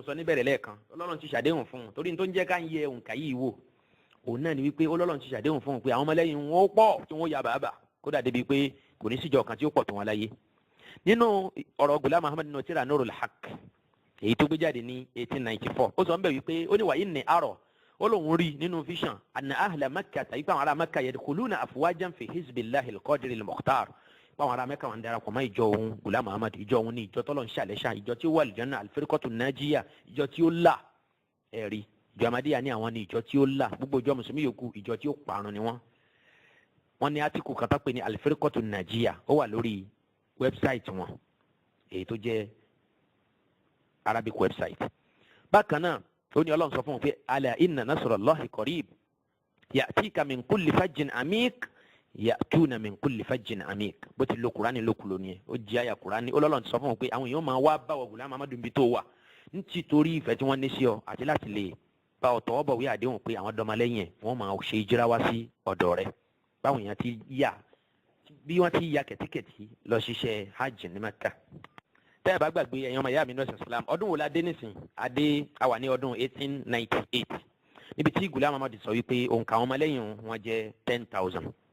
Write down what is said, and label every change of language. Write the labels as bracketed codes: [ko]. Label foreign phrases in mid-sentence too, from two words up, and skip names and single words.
[yo] sọ níbẹ̀rẹ̀ lẹ́ẹ̀kan Ọlọ́run ti ṣàdéhùn fún un torí tó ń jẹ́ ká ń yẹ òǹkà yìí wò òun náà ni wípé Ọlọ́run ti ṣàdéhùn fún un pé àwọn ọmọlẹ́yìn wọn ó pọ̀ tí wọ́n ya bàbà kódà débi pé kò ní síjọ kan tí ó pọ̀ tó wọn láyé nínú ọ̀rọ̀ Ghulam Ahmad nínú tírà Nurul Haqq èyí tó gbé jáde ní 1894 ó sọ ń bẹ̀ wípé ó ní wàyí ní àrọ̀ ó lóun rí nínú vision [ar] أن أهل مكة [yo] tàbí pé àwọn ará Makkah [ar] يدخلون أفواجا في حزب الله القدير المختار [yo] pé àwọn ará Makkah wọn darapọ̀ mọ́ ìjọ òun Ghulam Ahmad ìjọ òun ní ìjọ tọ́lọ̀ ń ṣàlẹ́ṣà ìjọ tí ó wà [ar] الجنة الفرقة الناجية [yo] ìjọ tí ó là ẹ̀rí ìjọ Ahmadiyya ní àwọn ní ìjọ tí ó là gbogbo ìjọ mùsùlùmí yòókù ìjọ tí ó parun ni wọ́n ní átíkù kan tó pè ní [ar] الفرقة الناجية [yo] ó wà lórí wẹ́bsáìtì wọn èyí tó jẹ́ [en] Arabic website [yo] bákan náà ó ní Ọlọ́run sọ fún un pé [ar] ألا إن نصر الله قريب يأتيك من كل فج عميق يأتون من كل فج عميق [yo] bó ti lo Kùránì lókùlò ni ó jẹ́ àyà Kùránì Ọlọ́run sọ fún un pé àwọn èèyàn máa wá bá wọ Ghulam Ahmad bí tó wà nítorí ìfẹ́ tí wọ́n ní sí ọ àti láti lè bá ọ tọwọ́ bọ̀wé àdéhùn pé àwọn dọmọlẹ́yìn ẹ̀ wọ́n máa ṣe ìjírá wá sí ọ̀dọ̀ rẹ̀ báwọn èèyàn ti yà bí wọ́n ti ya kẹ̀tíkẹ̀tí lọ ṣiṣẹ́ hajj ní Mẹ́kà tẹ́ ẹ bá gbàgbé ẹ̀yàn ọmọ ìyá mi nọ́ọ̀sì Islam ọdún wo la dé nísìn adé àwà ní ọdún 1898 níbi tí Ghulam Ahmad sọ wípé òǹkà àwọn ọmọlẹ́yìn wọn jẹ́ 10,000